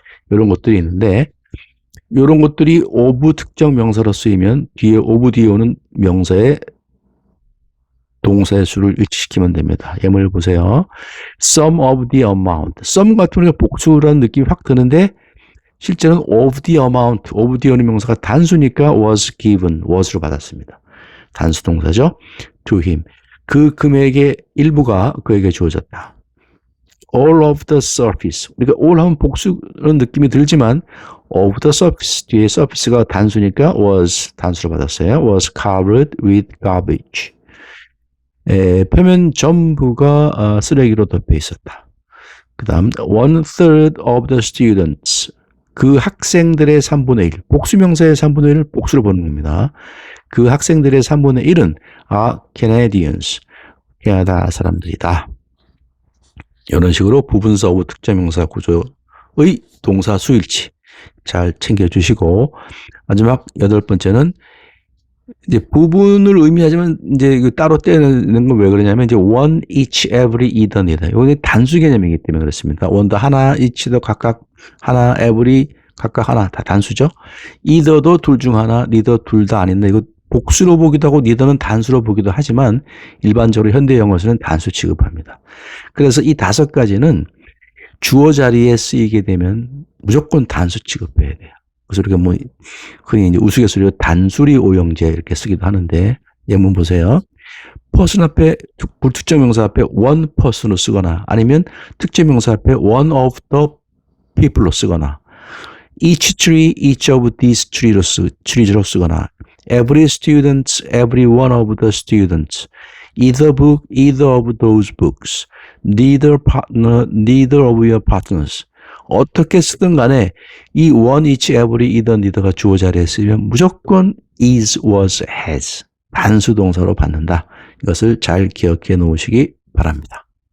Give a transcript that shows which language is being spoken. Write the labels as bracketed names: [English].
[Korean] 이런 것들이 있는데 이런 것들이 of 특정 명사로 쓰이면 뒤에 of dio는 명사의 동사의 수를 일치시키면 됩니다. 예문을 보세요. [English] Some of the amount. [Korean] Some 같은 경우는 복수라는 느낌이 확 드는데 실제는 of the amount, of the는 명사가 단수니까 was given, was로 받았습니다. 단수 동사죠. [English] to him. [Korean] 그 금액의 일부가 그에게 주어졌다. [English] all of the surface. [Korean] 우리가 all 하면 복수는 느낌이 들지만 of the surface 뒤에 surface가 단수니까 was 단수로 받았어요. [English] was covered with garbage. [Korean] 표면 전부가 쓰레기로 덮여 있었다. 그 다음 [English] one third of the students. [Korean] 그 학생들의 3분의 1. 복수명사의 3분의 1을 복수로 보는 겁니다. 그 학생들의 3분의 1은 Canadians. 캐나다 사람들이다. 이런 식으로 부분사 오브 특정명사 구조의 동사 수일치 잘 챙겨주시고, 마지막 8번째는 이제 부분을 의미하지만 이제 따로 떼는 건 왜 그러냐면 이제 one, each, every, either입니다. 이게 단수 개념이기 때문에 그렇습니다. one도 하나, each도 각각 하나, every 각각 하나 다 단수죠. either도 둘 중 하나, neither 둘 다 아닌데 이거 복수로 보기도 하고 neither는 단수로 보기도 하지만 일반적으로 현대 영어에서는 단수 취급합니다. 그래서 이 5가지는 주어 자리에 쓰이게 되면 무조건 단수 취급해야 돼요. 그래서 우리가 뭐 흔히 이제 우스갯소리로 단수리 오형제 이렇게 쓰기도 하는데, 예문 보세요. [English] person 앞에 불특정명사 앞에 one person으로 쓰거나 [Korean] 아니면 특정명사 앞에 [English] one of the people로 쓰거나 each tree, each of these trees로 쓰거나 every student, every one of the students, either book, either of those books, neither partner, neither of your partners. [Korean] 어떻게 쓰든 간에 이 one, each, every, either, neither가 주어 자리에 쓰면 무조건 is, was, has 단수 동사로 받는다. 이것을 잘 기억해 놓으시기 바랍니다.